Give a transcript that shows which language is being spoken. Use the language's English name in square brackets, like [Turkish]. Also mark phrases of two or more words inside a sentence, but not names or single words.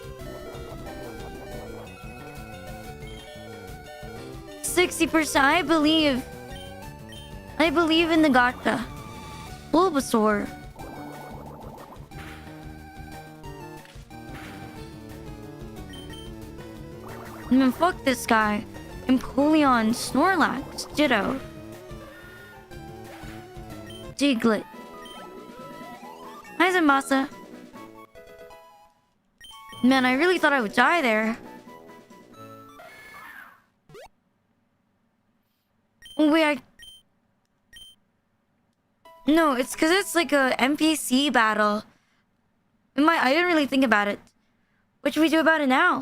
[English] 60%, I believe in the gacha. Bulbasaur. Fuck this guy. Empoleon, Snorlax, Ditto. Diglett. Hi, Zambasa. Man, I really thought I would die there. Oh, wait, No, it's because it's like a NPC battle. I didn't really think about it. What should we do about it now?